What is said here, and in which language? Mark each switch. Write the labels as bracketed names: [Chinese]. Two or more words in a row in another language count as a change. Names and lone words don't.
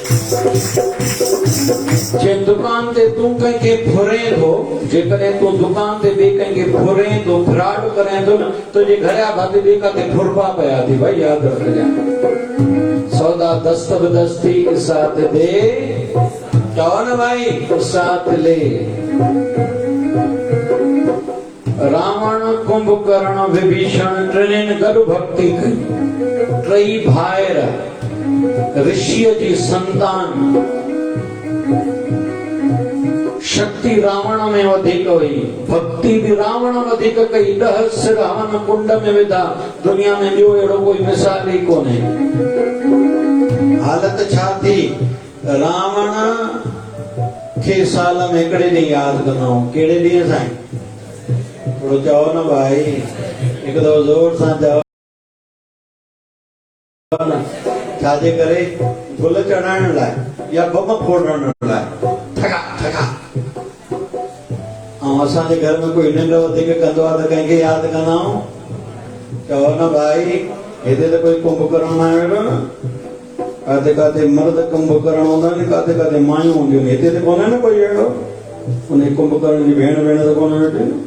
[Sindhi] जे दुकान ते तूं कंहिंखे फुरे थो जेकॾहिं तूं दुकान ते ॿिए कंहिंखे फुरे थो फ्रॉड करे थो न तुंहिंजे घर जा भाती ॿिए काथे फुरबा पिया थी भाई यादि रखजांइ सौदा दस्त बदस्ती साथ दे चओ न भाई साथ ले रावण कुंभकर्ण विभीषण टिनिनि गॾु भक्ति कई टई भाइर ऋषिय जी संतान शक्ति रावण में वधिक हुई भक्ति भी रावण वधिक कई 10 सिर हवन कुंड में विधा दुनिया में ॿियो अहिड़ो कोई मिसाल ई कोन्हे हालत छा थी रावण खे साल में हिकिड़े ॾींहुं यादि कंदा आहियूं कहिड़े ॾींहुं साईं थोरो चओ न भाई हिकु दफ़ो ज़ोर सां चओ छाजे करे गुल चढ़ाइण लाइ या बम फोड़ण लाइ ठगा ठगा ऐं असांजे घर में कोई निंड वधीक कंदो आहे त कंहिंखे यादि कंदा आहियूं चओ न भाई हिते त कोई कुंभकर्ण न वेठो न काथे काथे मर्द कुंभकर्ण हूंदा आहिनि काथे काथे मायूं हूंदियूं आहिनि हिते त कोन्हे न कोई अहिड़ो उन कुंभकर्ण जी भेण त कोन वेठी